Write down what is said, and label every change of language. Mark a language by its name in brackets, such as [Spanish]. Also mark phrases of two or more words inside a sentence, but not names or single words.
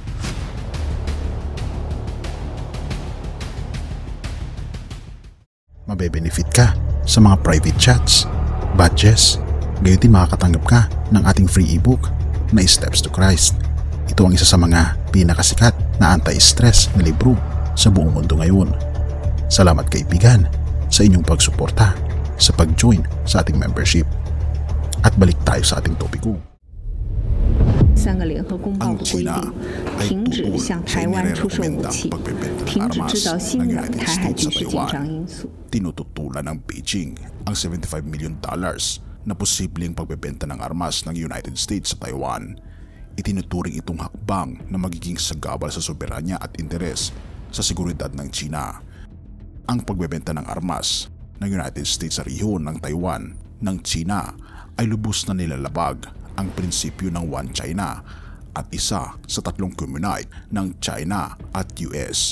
[Filipino] Mabe-benefit ka sa mga [English] private chats, [Filipino] badges, gayon din makakatanggap ka ng ating [English] free ebook [Filipino] na Steps to Christ. Ito ang isa sa mga pinakasikat na anti-stress na libro sa buong mundo ngayon. Salamat kaibigan sa inyong pagsuporta sa pag-join sa ating membership. At balik tayo sa ating topiko. [Chinese] 3 个联合公报的规定，停止向台湾出售武器，停止制造新的台海局势紧张因素。 [Filipino] Tinututulan ng Beijing ang $75 million na posibleng pagbebenta ng armas ng United States sa Taiwan. Itinuturing itong hakbang na magiging sagabal sa soberanya at interes sa seguridad ng China. Ang pagbebenta ng armas ng United States sa rehiyon ng Taiwan ng China ay lubos na nilalabag ang prinsipyo ng One China at isa sa tatlong communique ng China at US.